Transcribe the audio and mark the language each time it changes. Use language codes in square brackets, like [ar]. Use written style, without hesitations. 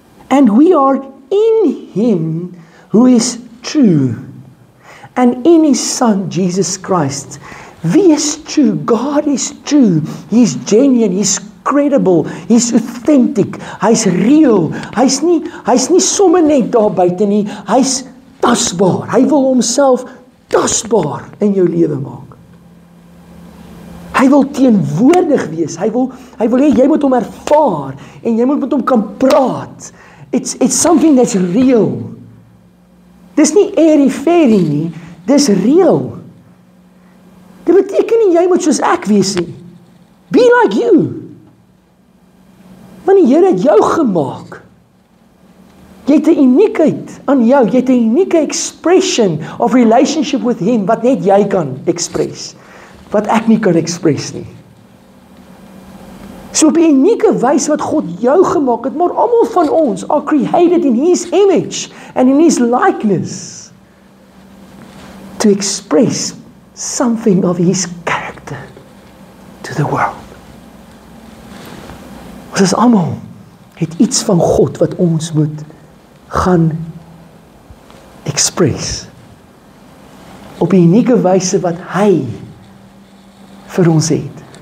[en] And we are in Him who is true. And in His Son, Jesus Christ. [af] Wie is [en] true? God is true. He's genuine, He's credible, He's authentic, [af] Hy's real. Hy's nie sommer net daar buite nie, Hy's tasbaar. Hy wil homself tasbaar in jou lewe maak. Hy wil teenwoordig wees. Hy wil hê jy moet hom ervaar en jy moet met hom kan praat. [en] It's something that's real. [af] Dis nie airy-fairy nie, dis real. Dit beteken nie jy moet soos ek wees nie. [en] Be like you. [af] Want die Here het jou gemaak Jy het 'n uniekheid aan jou, jy het 'n unieke [en] expression of relationship with him, [af] wat net jy kan express, wat ek nie kan express nie. So op 'n unieke wyse wat God jou gemaak het, maar almal van ons [en] are created in his image and in his likeness to express something of his character to the world. [af] Ons is almal het iets van God wat ons moet gaan express op 'n unieke wyse wat hy vir ons het.